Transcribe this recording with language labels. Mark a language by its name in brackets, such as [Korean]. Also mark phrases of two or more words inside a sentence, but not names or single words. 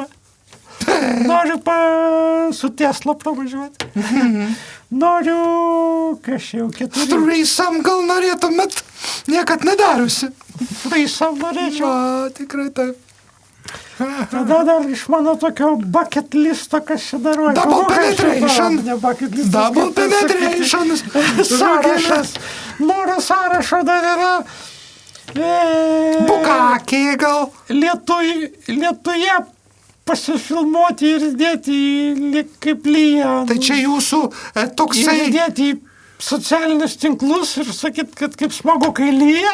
[Lithuanian] Noriu su Tesla pravažiuoti. Noriu, kažkaip 4. Threesome gal norėtumėt? Niekad nedariusi. Threesome norėčiau. Tikrai taip. Tada dar iš mano tokio [English] bucket listo, [Lithuanian] kas čia daruoja. [English] Double penetration. Double penetration. [Lithuanian] Sąrašas. Noriu sąrašo dar yra. Bukakiai gal. Lietuje pasifilmuoti ir dėti kaip lyja. Tai čia jūsų toksai... Ir dėti į socialinius tinklus ir sakyt, kad kaip smagu, kai lyja.